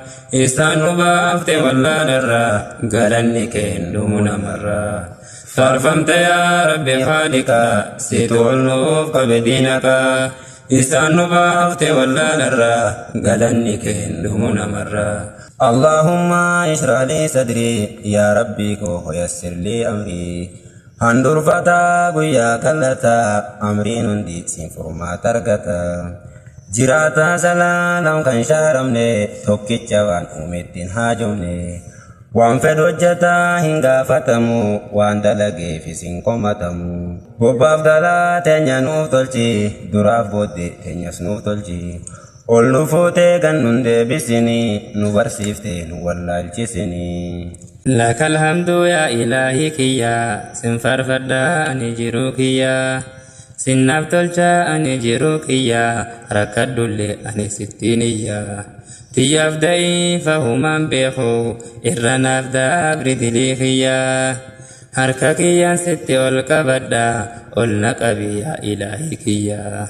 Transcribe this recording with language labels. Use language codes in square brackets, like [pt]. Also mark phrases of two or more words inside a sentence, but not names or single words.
[om] Isaan nu baafte wallaalarraa, galanni keen dhumu namarraa. Faarfamte yaa Rabbi Khaliqa, situ ol nuuf qabe diinaka. Isaan nu baafte wallaalarraa, galanni kee hin dhumu namarraa. [ar] اللهم اشرح لي صدري، يا ربي كو ويسر لي أمري. [om] Handurfata guyyaa kallata, amriin hundi siin furmaata argata. Jiraata salaalam kan shaaramne, tokkicha waan uumettiin haajomne. Waan fedhu hojjetaa hin gaafatamu, waan dalageefis hin komatamu. Bobbaaf galaa teenya nuuf tolchi, duraaf booddee teenyas nuuf tolchi. Ol nu fuutee gan nun deebisini, nu barsiiftee nu wallaalchisini. [ar] لك الحمد يا إلهي كيا، [om] sin faarfadhaa ani jiru kiyya. Sinnaaf tolcha ani jiru kiyya, rakkadhullee ani sittiin iyya. Tiyyaaf da'iifa humaan beeku, irra naaf daabri dilii kiyya. Harka kiyyaan sitti ol qabadha, ol na qabi yaa Ilaahi kiyya.